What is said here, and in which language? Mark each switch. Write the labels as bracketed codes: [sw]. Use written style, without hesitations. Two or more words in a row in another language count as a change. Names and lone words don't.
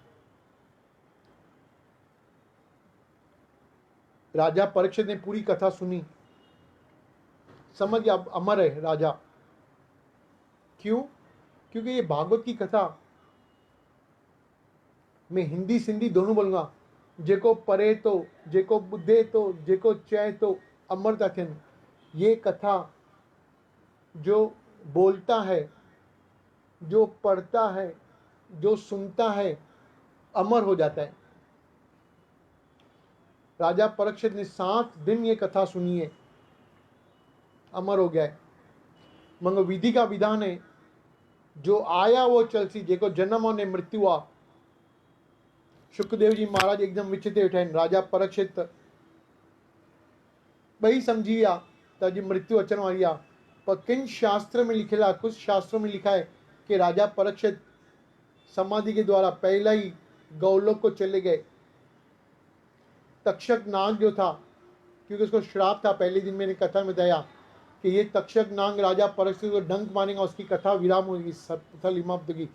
[hi] राजा परीक्षित ने पूरी कथा सुनी, समझ गया अब अमर है राजा। क्यों? क्योंकि ये भागवत की कथा, मैं हिंदी सिंधी दोनों बोलूंगा, [sd] जेको पढ़े तो, जेको ॿुधे तो, जेको चए तो अमर था थियनि। [hi] ये कथा जो बोलता है, जो पढ़ता है, जो सुनता है, अमर हो जाता है। राजा परीक्षित ने 7 दिन ये कथा सुनी है, अमर हो गया है। मगर विधि का विधान है, जो आया वो [sd] चलसी, जेको जन्म और मृत्यु आ। शुकदेव जी महाराज एकदम विचित्र वेठा आहिनि। राजा परीक्षित ॿई समझी विया त अॼु मृत्यु अचण वारी आहे। पर किन शास्त्र में लिखियल आहे, [hi] कुछ शास्त्रों में लिखा है कि राजा परीक्षित समाधि के द्वारा पहला ही गौलोक को चले गए। तक्षक नाग जो था, क्योंकि उसको श्राप था, पहले दिन मैंने कथा में बताया कि ये तक्षक नाग राजा परीक्षित को डंक मारेगा, उसकी कथा विराम होगी समाप्त की।